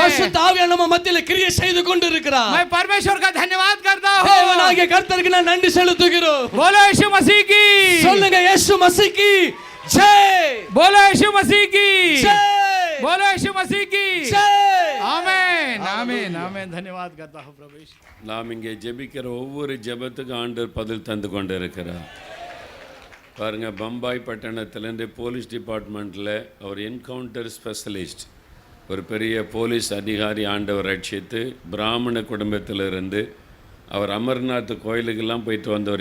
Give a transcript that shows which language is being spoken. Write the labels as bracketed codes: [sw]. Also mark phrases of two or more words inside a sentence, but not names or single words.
[ta] பரிசுத்த ஆவியானவர் நம்ம மத்தியில கிரியை செய்து கொண்டிருக்கிறார். [hi] मैं परमेश्वर का धन्यवाद करता हूँ. [ta] தேவனாகிய கர்த்தருக்கு நான் நன்றி செலுத்துகிறோம். [hi] बोलो यीशु मसीह की [ta] சொல்லுங்க இயேசு மசீஹ்க்கு ஜெய். [hi] बोलो यीशु मसीह की [ta] ஜெய். [hi] बोलो यीशु मसीह की [ta] ஜெய். [hi] आमेन आमेन आमेन. धन्यवाद करता हूँ प्रभु यीशु. [ta] நாம் இங்கே ஜெபிக்கிற ஒவ்வொரு ஜெபத்துக்கும் ஆண்டவர் பதில் தந்து கொண்டு இருக்கிறார். பாருங்கள், பம்பாய் பட்டணத்திலேருந்து [en] police department [ta] அவர் [en] encounter specialist, [ta] ஒரு பெரிய போலீஸ் அதிகாரி ஆண்டவர் ரட்சித்து பிராமண குடும்பத்திலிருந்து அவர் அமர்நாத் கோயிலுக்கெல்லாம் போயிட்டு வந்தவர்.